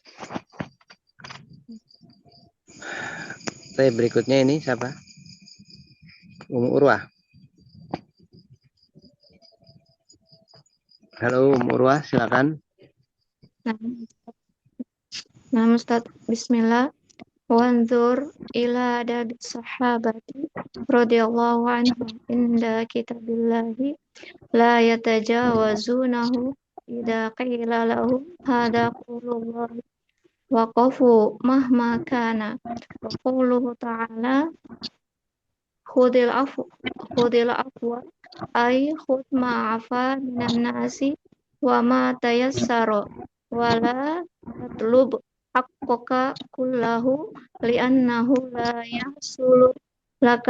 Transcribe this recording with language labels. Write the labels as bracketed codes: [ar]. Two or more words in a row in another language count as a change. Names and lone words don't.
[id] Berikutnya ini siapa? Urwah. Halo Urwah, silakan. Nah, Ustaz, bismillah. [ar] وانظر إلى أدب الصحابة رضي الله عنهم عند كتاب الله لا يتجاوزونه إذا قيل لهم هذا قول الله وقفوا مهما كان وقوله تعالى خذ العفو أي خذ ما عفا من الناس وما تيسر ولا تطلب حقك كله لأنه لا يحصل لك